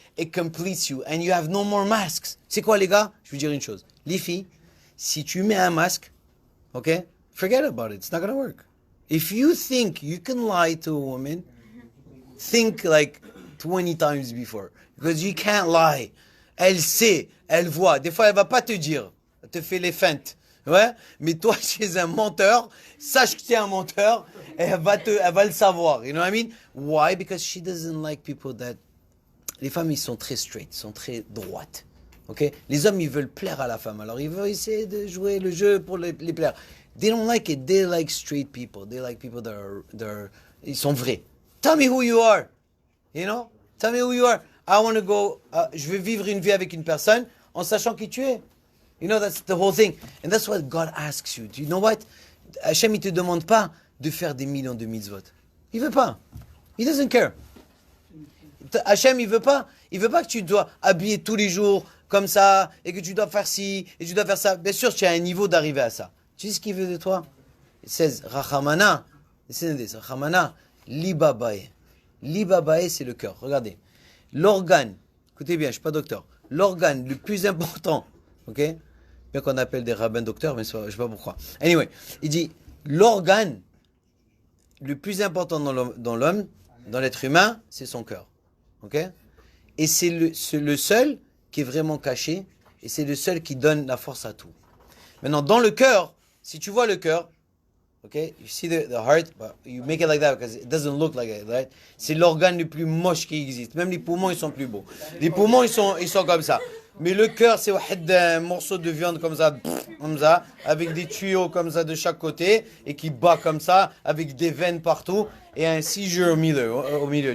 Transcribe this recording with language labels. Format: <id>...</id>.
<en>It completes you, and you have no more masks.</en> <fr>C'est quoi, les gars? Je veux dire une chose. Les filles, si tu mets un masque,</fr> <en>okay, forget about it. It's not going to work. If you think you can lie to a woman, think like 20 times before. Because you can't lie.</en> <fr>Elle sait, elle voit. Des fois, elle va pas te dire. Elle te fait les feintes. Ouais? Mais toi, tu es un menteur. Sache que tu es un menteur. Elle va le savoir.</fr> <en>You know what I mean? Why? Because she doesn't like people that...</en> <fr>Les femmes, ils sont très straight, sont très droites. Okay? Les hommes, ils veulent plaire à la femme. Alors, ils veulent essayer de jouer le jeu pour les plaire.</fr> <en>They don't like it. They like straight people. They like people that are</en> <fr>ils sont vrais.</fr> <en>Tell me who you are. You know? Tell me who you are. I want to go,</en> <fr>je veux vivre une vie avec une personne en sachant qui tu es.</fr> <en>You know, that's the whole thing. And that's what God asks you. Do you know what?</en> <fr>Hachem, il te demande pas de faire des millions de mitzvot. Il veut pas.</fr> <en>He doesn't care.</en> <fr>Hachem, il veut pas que tu dois habiller tous les jours comme ça, et que tu dois faire ci, et tu dois faire ça. Bien sûr, tu as un niveau d'arriver à ça. Tu sais ce qu'il veut de toi?</fr> <arc>Il says, Rachamana, Rachamana, Libabae.</arc> <fr>Libabae, c'est le cœur. Regardez. L'organe, écoutez bien, je ne suis pas docteur. L'organe le plus important, ok? Bien qu'on appelle des rabbins docteurs, mais je ne sais pas pourquoi. Anyway, il dit, l'organe le plus important dans l'homme, dans l'être humain, c'est son cœur. Ok? Et c'est le seul qui est vraiment caché, et c'est le seul qui donne la force à tout. Maintenant, dans le cœur, si tu vois le cœur, okay,</fr> <en>you see the heart, but you make it like that because it doesn't look like it, right?</en> <fr>C'est l'organe le plus moche qui existe. Même les poumons, ils sont plus beaux. Les poumons, ils sont comme ça. Mais le cœur, c'est un morceau de viande comme ça, avec des tuyaux comme ça de chaque côté, et qui bat comme ça, avec des veines partout, et un seizure au milieu.</fr>